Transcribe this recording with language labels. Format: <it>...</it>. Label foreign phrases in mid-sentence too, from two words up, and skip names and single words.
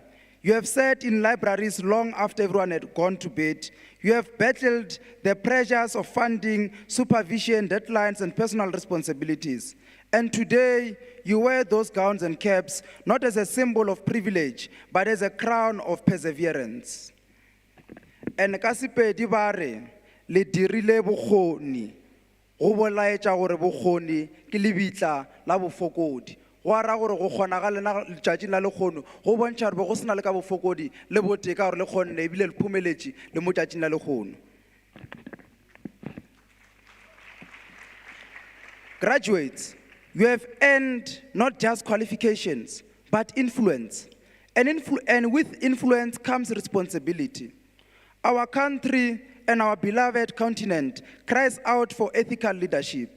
<en>You have sat in libraries long after everyone had gone to bed. You have battled the pressures of funding, supervision, deadlines, and personal responsibilities. And today, you wear those gowns and caps not as a symbol of privilege, but as a crown of perseverance.</en> <nso>And ka Sepedi ba re, le dirile bokgoni, go bolaetša gore bokgoni ke lebitla la bofokodi. Go ara gore go kgonagale na letšatšing la lekgono, go bontšha gore go sena le ka bofokodi le boteka gore le kgonne ebile le phumeletše le mo tšatšing la lekgono.</nso> <en>Graduates, you have earned not just qualifications, but influence. And with influence comes responsibility. Our country and our beloved continent cries out for ethical leadership.</en>